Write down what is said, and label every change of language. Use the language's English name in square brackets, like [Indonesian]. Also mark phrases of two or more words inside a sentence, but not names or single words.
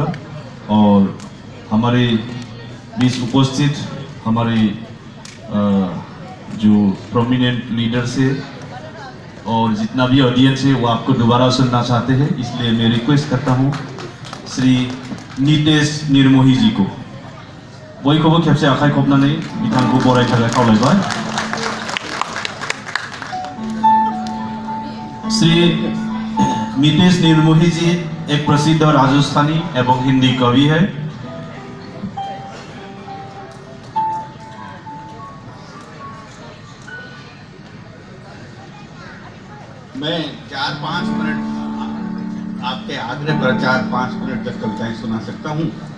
[Hindi] और हमारे बीच उपस्थित हमारे जो [English] prominent leaders [Hindi] है और जितना भी ऑडियंस है वो आपको दोबारा सुनना चाहते हैं, इसलिए मैं रिक्वेस्ट करता हूँ श्री नितेश निर्मोही जी को [Bodo] बयखौबो खेबसे आखाइ खबनानै बिथांखौ बरायनो थाखाय खावलायबाय। [Hindi] श्री नीतेश निर्मोही जी एक प्रसिद्ध राजस्थानी एवं हिंदी कवि है। मैं 4-5 मिनट आपके आग्रह पर 4-5 मिनट तक कविताएं सुना सकता हूँ।